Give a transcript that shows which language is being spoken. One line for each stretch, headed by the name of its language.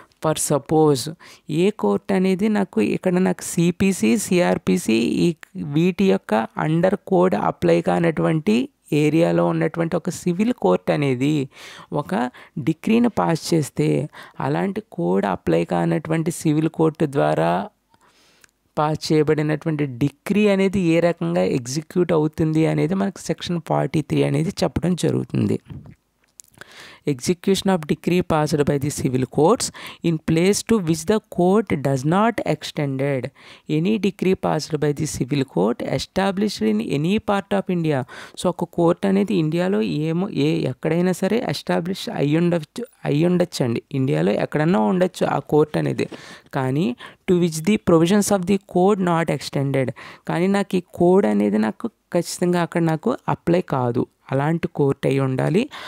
Telugu: For suppose ఏ court అనేది నాకు ఇక్కడ నాకు సిపిసి సిఆర్పిసి వీటి యొక్క అండర్ కోడ్ అప్లై కానటువంటి ఏరియాలో ఉన్నటువంటి ఒక సివిల్ కోర్ట్ అనేది ఒక డిగ్రీని పాస్ చేస్తే అలాంటి కోడ్ అప్లై కానటువంటి సివిల్ కోర్టు ద్వారా పాస్ చేయబడినటువంటి డిగ్రీ అనేది ఏ రకంగా ఎగ్జిక్యూట్ అవుతుంది అనేది మనకు సెక్షన్ 43 అనేది చెప్పడం జరుగుతుంది.
English: execution of decree passed by the civil courts in place to which the court does not extended. Any decree passed by the civil court established in any part of India.
Telugu: So ఒక court అనేది ఇండియాలో ఎక్కడైనా సరే establish అయ్యుండొచ్చండి, ఇండియాలో ఎక్కడన్నా ఉండొచ్చు ఆ court అనేది. కానీ
English: to which the provisions of the code not extended,
Telugu: కానీ నాకు ఈ కోడ్ అనేది నాకు ఖచ్చితంగా అక్కడ నాకు అప్లై కాదు, అలాంటి కోర్ట్ అయి ఉండాలి.